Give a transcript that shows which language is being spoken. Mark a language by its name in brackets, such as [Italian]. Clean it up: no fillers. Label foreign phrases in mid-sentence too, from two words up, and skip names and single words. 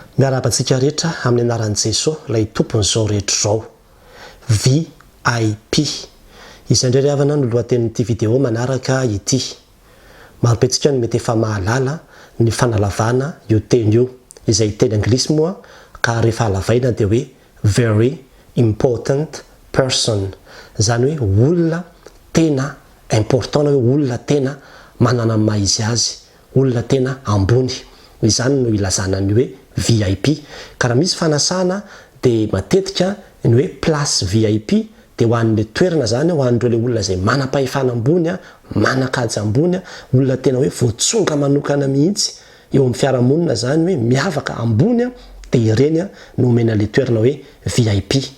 [Malagasy] Miarabantsika rehetra amin'ny anaran'i Jesosy ilay tompon'izao rehetra izao. V.I.P. Isandray ry havana no lohatenin'ity vidéo manaraka ity. Maropentsika no mety efa mahalala ny fanalavana io teny io, izay teny anglisy moa ka rehefa halavaina dia hoe [English] very important person. [Malagasy] Zany hoe olona tena important, na hoe olona tena manana ny maha izy azy, olona tena ambony. Izany no ilazana ny hoe V.I.P. Ka raha misy fanasana dia matetika ny hoe place V.I.P. dia ho an'ilay toerana zany, ho an'ireo olona izay manam-pahefana ambony, manan-kaja ambony, olona tena hoe voatsonga manokana mihitsy eo amin'ny fiarahamonina zany, hoe miavaka ambony, dia ireny no omena ilay toerana hoe V.I.P.